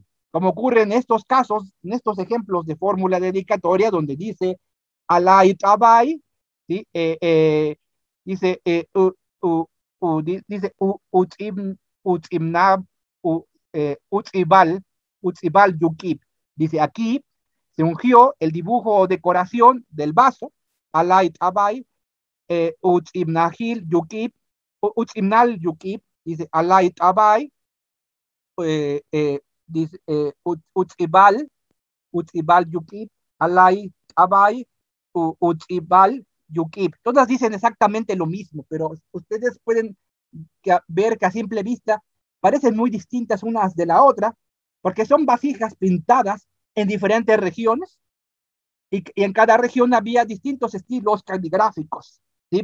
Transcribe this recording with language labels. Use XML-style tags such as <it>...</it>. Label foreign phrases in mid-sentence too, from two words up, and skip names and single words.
<es>Como ocurre en estos casos, en estos ejemplos de fórmula dedicatoria, donde dice</es> <emy>alay tabai,</emy> <es>¿sí? Dice dice</es> <emy>utzibal yukib.</emy> <es>Dice aquí se ungió el dibujo o decoración del vaso,</es> <emy>alay tabai, utzibnahil yukib, utzibnal yukib, dice alay tabai, dice utzibal yukib, alay tabai, utzibal yukib.</emy> <es>Todas dicen exactamente lo mismo, pero ustedes pueden ver que a simple vista parecen muy distintas unas de la otra, porque son vasijas pintadas en diferentes regiones y en cada región había distintos estilos caligráficos, ¿sí?</es>